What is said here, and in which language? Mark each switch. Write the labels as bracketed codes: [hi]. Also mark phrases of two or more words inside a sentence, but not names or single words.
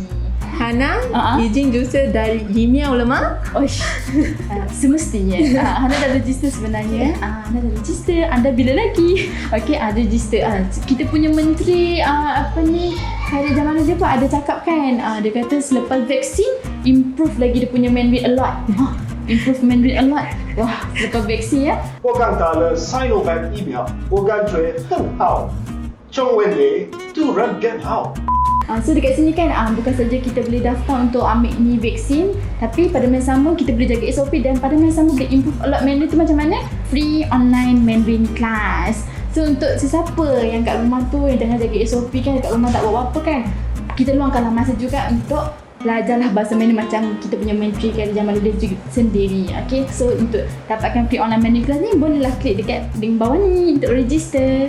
[ms] Hana, izin jurusan dari Jimia Ulama. Semestinya Hana dah register sebenarnya. Hana dah register. Anda bila lagi? Okey, ada register. Kita punya menteri hari zaman dia pun ada cakap kan, dia kata selepas vaksin improve lagi dia punya mandarin [en] a lot. Improve mandarin a lot. [ms] Wah, selepas vaksin ya. [zh] 我刚打了 Sinovac 疫苗，我感觉很好。中文的突然更好。 [ms] So dekat sini kan bukan saja kita boleh daftar untuk ambil ni vaksin, tapi pada masa sama kita boleh jaga SOP dan pada masa sama boleh [en] improve a lot [ms] Mandarin tu macam mana? [en] Free online Mandarin class. [ms] So untuk sesiapa yang kat rumah tu yang tengah jaga SOP kan, kat rumah tak buat apa-apa kan, kita luangkanlah masa juga untuk belajarlah bahasa Mandarin macam kita punya menteri kan Jamaluddin sendiri. Okay, so untuk dapatkan [en] free online Mandarin class [ms] ni bolehlah klik dekat link bawah ni untuk register.